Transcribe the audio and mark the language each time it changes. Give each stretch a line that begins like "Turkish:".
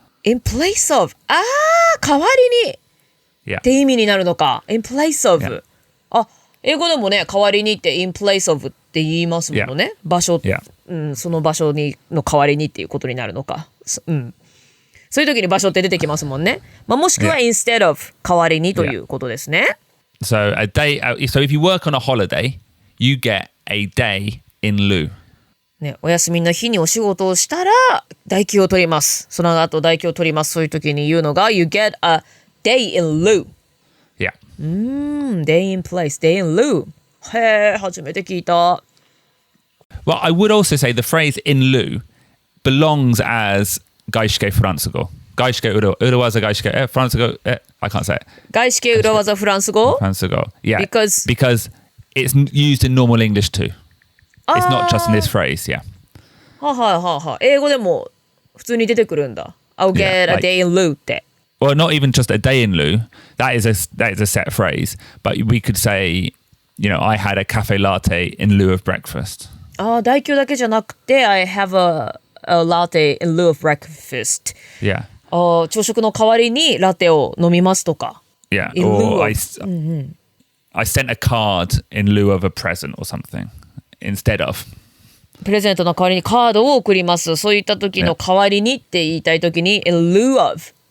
English: in place of
Japanese: 代わりに
English: Yeah.
Japanese: って意味になるのか。
English: in place of、 Yeah.
Japanese: 英語でもね、代わりにって
English: in place of
Japanese: って言いますものね。場所、
English: Yeah.
Japanese: その場所にの代わりにっていうことになるのか。そういう時に場所って出てきますもんね。もしくは
English: instead of
Japanese: 代わりにということですね。
English: So so if you work on a holiday, you get a day in lieu.
Japanese: ね、お休みの日にお仕事をしたら代休を取ります。その後代休を取ります。そういう時に言うのが
English: You get a day in lieu. Yeah. Day in place, day in lieu.
Japanese: へえ、初めて聞いた。
English: Well, I would also say the phrase in lieu belongs as
Japanese: 外資系フランス語。外資系裏技外資系フランス語
English: I can't say it.
Japanese: 外資系裏技フランス語フランス語 Yeah.
English: Because it's used in normal English too. It's not just in this phrase, yeah.
Japanese: 英語でも普通に出てくるんだ。
English: I'll get Yeah, a day in lieu って。 Well, not even just a day in lieu. That is a set phrase. But we could say, I had a cafe latte in lieu of breakfast.
Japanese: 代休だけじゃなくて
English: I have a latte in lieu of breakfast. Yeah.
Japanese: 朝食の代わりにラテを飲みますとか。
English: Yeah. In Or lieu I of. sent a card in lieu of a present or something instead of.
Japanese: プレゼントの代わりにカードを送ります。そういった時の代わりにって言いたい時に
English: in lieu of.